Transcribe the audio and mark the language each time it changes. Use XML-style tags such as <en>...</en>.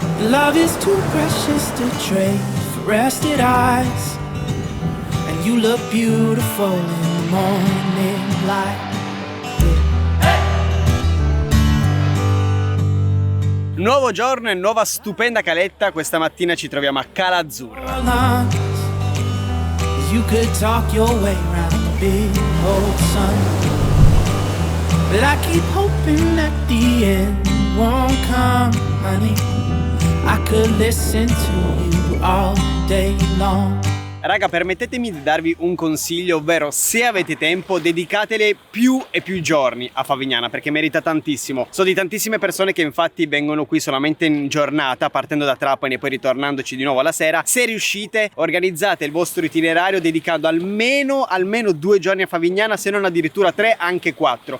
<en>Love is too precious to trade for rested eyes. And you look beautiful in the morning light.</en> <it>Nuovo giorno e nuova stupenda caletta. Questa mattina ci troviamo a Cala Azzurra.</it> <en>You could talk your way around the big old sun, but I keep hoping that the end won't come, honey. I could listen to you all day long.</en> <it>Raga, permettetemi di darvi un consiglio, ovvero se avete tempo dedicatele più e più giorni a Favignana perché merita tantissimo. So di tantissime persone che infatti vengono qui solamente in giornata, partendo da Trapani e poi ritornandoci di nuovo alla sera. Se riuscite, organizzate il vostro itinerario dedicando almeno 2 giorni a Favignana, se non addirittura 3, anche 4.</it>